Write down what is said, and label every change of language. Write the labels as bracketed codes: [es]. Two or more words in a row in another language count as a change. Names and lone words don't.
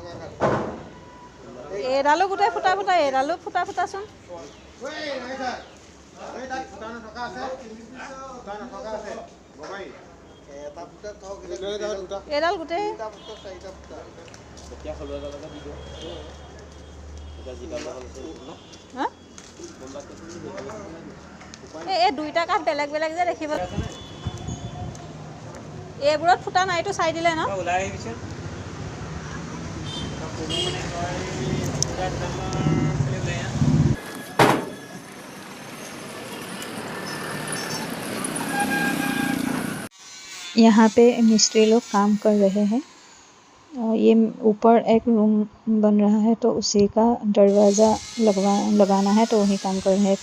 [as] এইডালো গোটেই ফুটা ফুটা এইডালো ফুটা ফুটাচোন এইডাল গোটেই এই দুইটা কাঠ বেলেগ বেলেগ যে দেখিব এইবোৰত ফুটা নাইতো চাই দিলে ন [hi] यहाँ पे मिस्त्री लोग काम कर रहे हैं ये ऊपर एक रूम बन रहा है तो उसी का दरवाज़ा लगाना है तो वही काम कर रहे हैं।